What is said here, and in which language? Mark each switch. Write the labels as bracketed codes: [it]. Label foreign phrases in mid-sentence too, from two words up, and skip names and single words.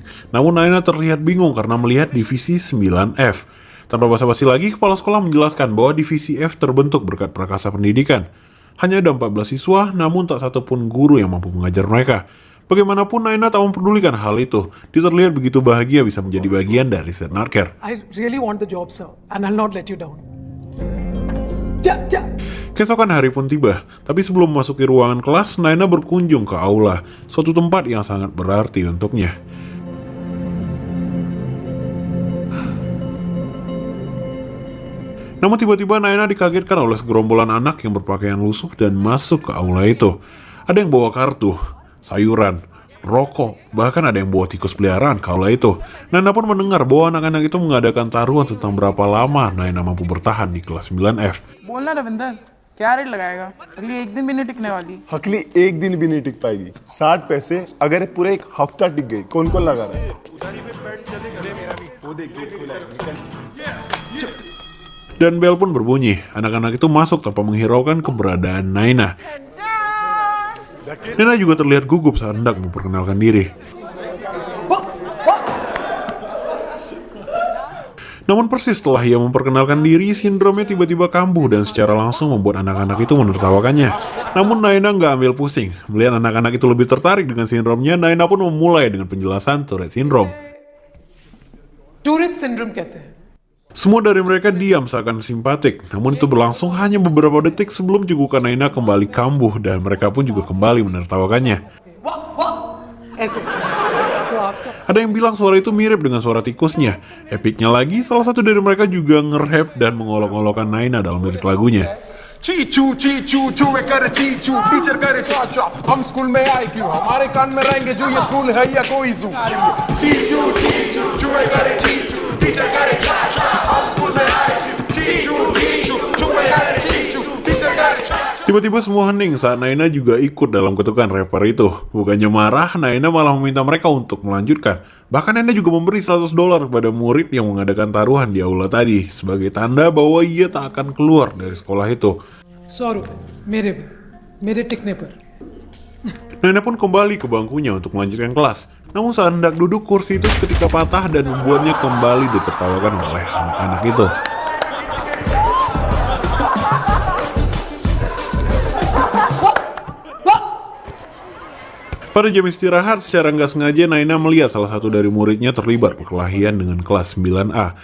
[id] Namun Naina terlihat bingung karena melihat divisi 9F. Tanpa basa-basi lagi, kepala sekolah menjelaskan bahwa divisi F terbentuk berkat Prakasa Pendidikan. Hanya ada 14 siswa, namun tak satu pun guru yang mampu mengajar mereka. Bagaimanapun Naina tak mempedulikan hal itu. Dia terlihat begitu bahagia bisa menjadi bagian dari St. Nardcare. [en] I really want the job, sir, and I'll not let you down. [id] Keesokan hari pun tiba, tapi sebelum memasuki ruangan kelas, Naina berkunjung ke aula, suatu tempat yang sangat berarti untuknya. Namun tiba-tiba Naina dikagetkan oleh segerombolan anak yang berpakaian lusuh dan masuk ke aula itu. Ada yang bawa kartu, sayuran, rokok, bahkan ada yang bawa tikus peliharaan ke aula itu. Naina pun mendengar bahwa anak-anak itu mengadakan taruhan tentang berapa lama Naina mampu bertahan di kelas 9F. [hi] बोलना रविंदर क्या रेट लगाएगा अगली एक दिन भी नहीं टिकने वाली हकली एक दिन भी नहीं टिक पाएगी 60 पैसे अगर पूरे एक हफ्ता टिक गई कौन कौन लगा रहा है [id] Dan bel pun berbunyi. Anak-anak itu masuk tanpa menghiraukan keberadaan Naina. Naina juga terlihat gugup saat hendak memperkenalkan diri. Namun persis setelah ia memperkenalkan diri, sindromnya tiba-tiba kambuh dan secara langsung membuat anak-anak itu menertawakannya. Namun Naina nggak ambil pusing. Melihat anak-anak itu lebih tertarik dengan sindromnya, Naina pun memulai dengan penjelasan [en] Tourette Syndrome. Tourette syndrome [hi] कहते हैं. [id] Semua dari mereka diam seakan simpatik, namun itu berlangsung hanya beberapa detik sebelum cegukan Naina kembali kambuh dan mereka pun juga kembali menertawakannya. [hi] ऐसे. तो आप सब [id] Ada yang bilang suara itu mirip dengan suara tikusnya. Epicnya lagi, salah satu dari mereka juga nge-rap dan mengolok-olokkan Naina dalam lirik lagunya. [hi] चीचू चीचू चूहे करे चीचू टीचर करे चाचा हम स्कूल में आए क्यों हमारे कान में रहेंगे जो ये स्कूल है या कोई जू चीचू चीचू चूहे करे चीचू टीचर करे चाचा हम स्कूल में आए क्यों चीचू चीचू चूहे करे चीचू टीचर करे चाचा. [id] Tiba-tiba semua hening saat Naina juga ikut dalam ketukan rapper itu. Bukannya marah, Naina malah meminta mereka untuk melanjutkan. Bahkan Naina juga memberi $100 kepada murid yang mengadakan taruhan di aula tadi, sebagai tanda bahwa ia tak akan keluar dari sekolah itu. [hi] 100 रुपए मेरे टिकने पर. [id] Naina pun kembali ke bangkunya untuk melanjutkan kelas. Namun saat hendak duduk, kursi itu ketika patah dan membuatnya kembali ditertawakan oleh anak-anak itu. Pada jam istirahat, secara nggak sengaja Naina melihat salah satu dari muridnya terlibat perkelahian dengan kelas 9A.